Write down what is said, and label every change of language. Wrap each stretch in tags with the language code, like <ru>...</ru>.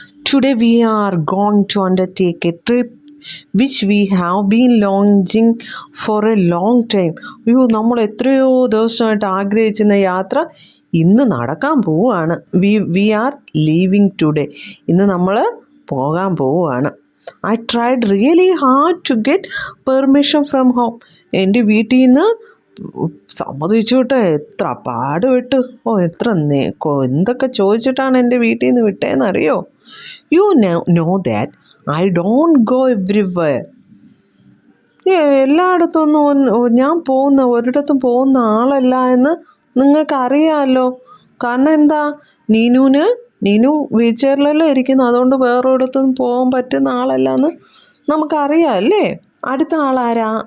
<en>Today we are going to undertake a trip which we have been longing for a long time.</en> <ml>അയ്യോ, നമ്മൾ എത്രയോ ദിവസമായിട്ട് ആഗ്രഹിച്ചിരുന്ന യാത്ര ഇന്ന് നടക്കാൻ പോവുകയാണ്.</ml> <en>We are leaving today.</en> <ml>ഇന്ന് നമ്മൾ പോകാൻ പോവുകയാണ്.</ml> <en>I tried really hard to get permission from home.</en> <ml>എൻ്റെ വീട്ടിൽ നിന്ന് സമ്മതിച്ചു വിട്ടെ, എത്ര പാടുപെട്ടു. എന്തൊക്കെ ചോദിച്ചിട്ടാണ് എൻ്റെ വീട്ടിൽ നിന്ന് വിട്ടേന്നറിയോ?</ml> <en>You know that I don't go everywhere.</en> <ml>എല്ലായിടത്തൊന്നും ഞാൻ ഒരിടത്തും പോകുന്ന ആളല്ല എന്ന് നിങ്ങൾക്കറിയാമല്ലോ. കാരണം എന്താ? നീനു വീൽ ചെയറിലല്ലേ ഇരിക്കുന്നു. അതുകൊണ്ട് വേറൊരിടത്തും പോകാൻ പറ്റുന്ന ആളല്ല എന്ന് നമുക്കറിയാം അല്ലേ. അടുത്ത ആളാരാ?</ml>